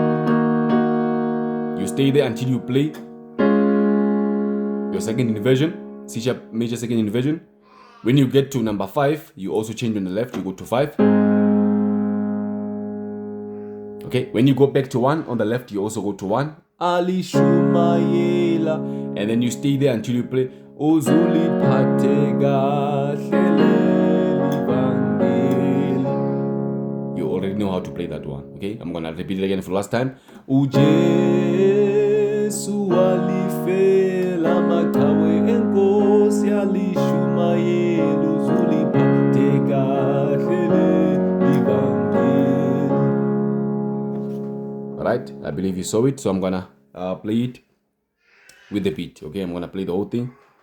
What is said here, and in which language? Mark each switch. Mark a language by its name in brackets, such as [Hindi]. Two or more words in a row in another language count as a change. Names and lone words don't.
[English] You stay there until you play your second inversion, C sharp major second inversion. When you get to number 5, you also change on the left, you go to 5. Okay, when you go back to 1, on the left you also go to 1. [Zulu] Ali Shumayela, [English] and then you stay there until you play [Zulu] uzuliphathe kahle leli vangeli. [English] You already know how to play that one. Okay, I'm gonna repeat it again for the last time. [Zulu] Ujesu walifela makawe enkosi alishumayela uzuliphathe kahle leli vangeli. [English] Alright, I believe you saw it, so I'm gonna play it with the beat. Okay, I'm gonna play the whole thing.